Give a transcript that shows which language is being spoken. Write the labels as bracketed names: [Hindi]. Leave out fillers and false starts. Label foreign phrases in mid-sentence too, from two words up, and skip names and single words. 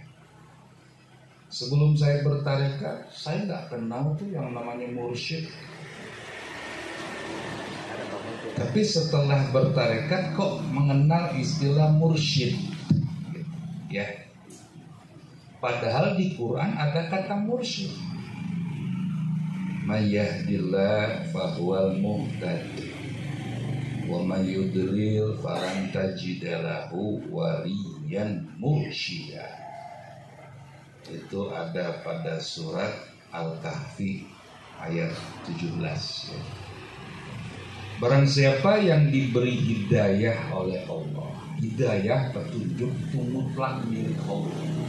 [Indonesian] Sebelum saya bertarekat, saya nggak kenal tuh yang namanya mursyid. Tapi setelah bertarekat kok mengenal istilah mursyid, ya. Padahal di Quran ada kata mursyid. [Arabic] من يهد الله فهو المهتد ومن يضلل فلن تجد له وليا مرشدا. [Indonesian] Itu ada pada surat Al-Kahfi ayat 17 ya. Barang siapa yang diberi hidayah oleh Allah, hidayah petunjuk itu mutlak milik Allah.